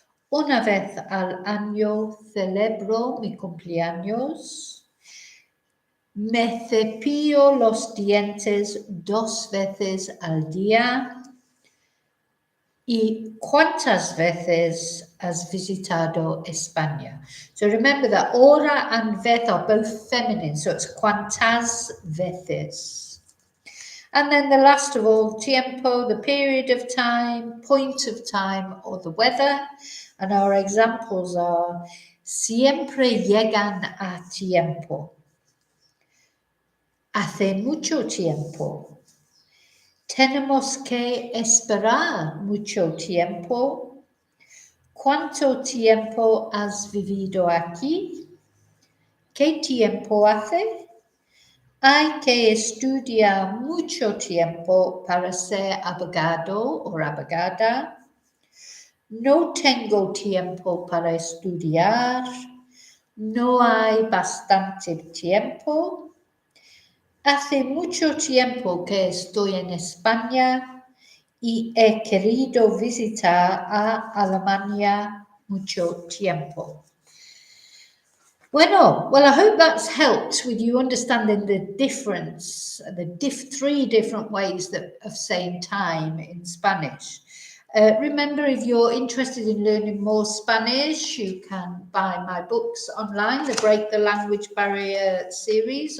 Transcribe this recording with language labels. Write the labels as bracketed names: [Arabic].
[Spanish] Una vez al año celebro mi cumpleaños. Me cepillo los dientes 2 veces al día. ¿Y cuántas veces has visitado España? [English] So remember that hora and vez are both feminine, so it's [Spanish] cuántas veces. [English] And then the last of all, tiempo, the period of time, point of time, or the weather. And our examples are, [Spanish] siempre llegan a tiempo. Hace mucho tiempo. Tenemos que esperar mucho tiempo. ¿Cuánto tiempo has vivido aquí? ¿Qué tiempo hace? Hay que estudiar mucho tiempo para ser abogado o abogada. No tengo tiempo para estudiar. No hay bastante tiempo. Hace mucho tiempo que estoy en España y he querido visitar a Alemania mucho tiempo. [English] Well, I hope that's helped with you understanding the difference, the 3 different ways of saying time in Spanish. Remember, if you're interested in learning more Spanish, you can buy my books online, the Break the Language Barrier series.